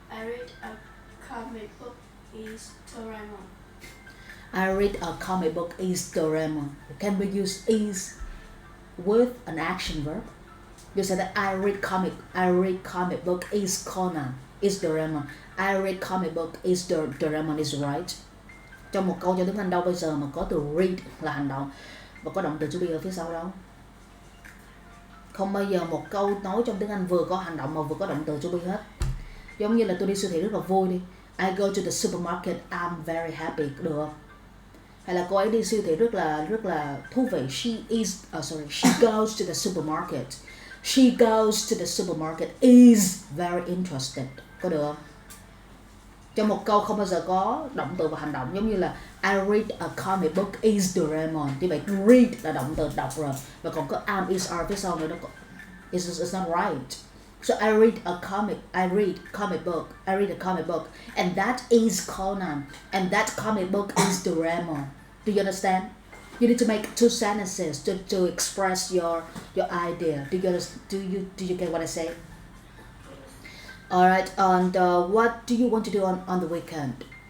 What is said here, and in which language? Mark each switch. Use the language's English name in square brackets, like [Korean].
[English] I read a comic book is Doraemon. I read a comic book is Doraemon. Can we use is with an action verb? You said that I read comic book is Conan, is Doraemon. I read comic book is Doraemon is right. [Vietnamese] Trong một câu cho tiếng Anh đâu bây giờ mà có từ read là hành động và có động từ to be ở phía sau đâu. Không bao giờ một câu nói trong tiếng Anh vừa có hành động mà vừa có động từ to be hết. Giống như là tôi đi siêu thị rất là vui đi. [English] I go to the supermarket, I'm very happy, [Vietnamese] được không? Hay là cô ấy đi siêu thị rất là thú vị. [English] She goes to the supermarket. She goes to the supermarket is very interested. [Vietnamese] Có được không? Trong một câu không bao giờ có động từ và hành động, giống như là [English] I read a comic book is Doraemon. [Vietnamese] Như vậy read là động từ đọc rồi, và còn có am is are phía sau nữa, nó có [English] it's not right. So I read a comic book and that is Conan and that comic book is Doraemon. Do you understand? You need to make two sentences to express your idea. Do you get what I say? Alright, and what do you want to do on the weekend?